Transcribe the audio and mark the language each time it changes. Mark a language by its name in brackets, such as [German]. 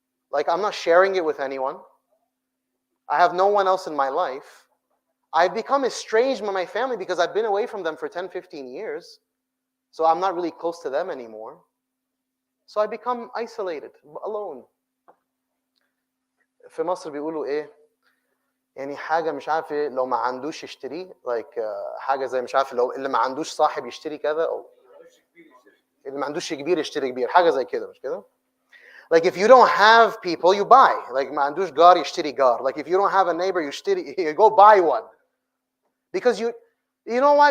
[English] Like, I'm not sharing it with anyone. I have no one else in my life. I've become estranged from my family because I've been away from them for 10, 15 years. So I'm not really close to them anymore. So I become isolated, alone. [Arabic] في مصر بيقولوا ايه؟ يعني حاجة مش عارف ايه لو ما عندوش يشتري like حاجة زي مش عارف لو اللي ما عندوش صاحب يشتري كذا او اللي ما عندوش كبير يشتري كبير حاجة زي كده مش كده؟ [English] Like if you don't have people, you buy. [Arabic] Like ما عندوش جار يشتري جار. [English] Like if you don't have a neighbor, you go buy one. Because you know why?